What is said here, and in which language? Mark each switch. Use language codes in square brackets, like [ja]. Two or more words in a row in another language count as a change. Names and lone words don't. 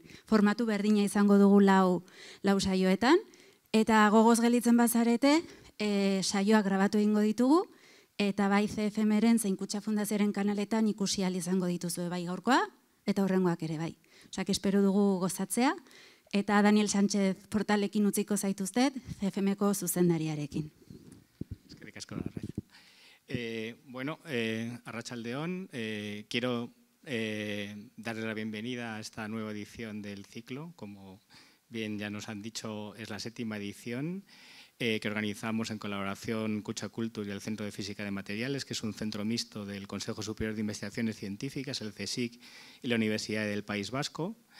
[eu] Formatu berdina izango dugu 4 saioetan, eta gogoz gelditzen bazarete, saioak grabatu egingo ditugu, eta bai CFM-ren zein Kutxa Fundazioaren kanaletan ikusi ahal izango dituzue bai gaurkoa, eta horrengoak ere bai. Osak, espero dugu gozatzea, eta Daniel Sánchez portalekin utziko zaituztet, CFM-ko zuzendariarekin. Eskerrik asko, Arraiz. Bueno, arratsaldeon, [es] quiero darle la bienvenida a esta nueva edición del ciclo. Como bien ya nos han dicho, es la 7ª edición que organizamos en colaboración Kutxa Kultur y el Centro de Física de Materiales, que es un centro mixto del Consejo Superior de Investigaciones Científicas, el CSIC y la Universidad del País Vasco.